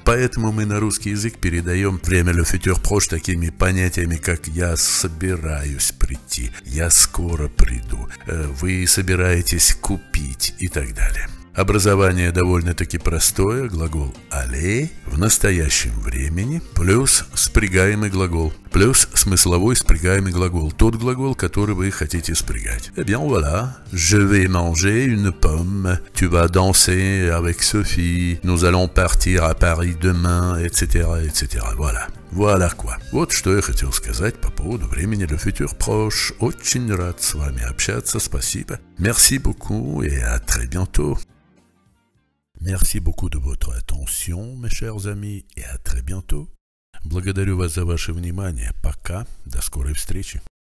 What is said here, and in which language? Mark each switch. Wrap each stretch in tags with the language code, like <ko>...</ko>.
<ru>Поэтому мы на русский язык передаем время le futur proche такими понятиями, как «я собираюсь прийти», «я скоро приду», «вы собираетесь купить» и так далее. Образование довольно-таки простое, глагол aller в настоящем времени, плюс спрягаемый глагол, плюс смысловой спрягаемый глагол, тот глагол, который вы хотите спрягать.</ru> <fr>Eh bien voilà, je vais manger une pomme, tu vas danser avec Sophie, nous allons partir à Paris demain, etc., etc. Voilà. Voilà quoi.</fr> <ru>Вот что я хотел сказать по поводу времени le futur proche. Очень рад с вами общаться, спасибо.</ru> <fr>Merci beaucoup et à très bientôt. Merci beaucoup de votre attention, mes chers amis, et à très bientôt.</fr> <ru>Благодарю вас за ваше внимание. Пока. До скорой встречи.</ru>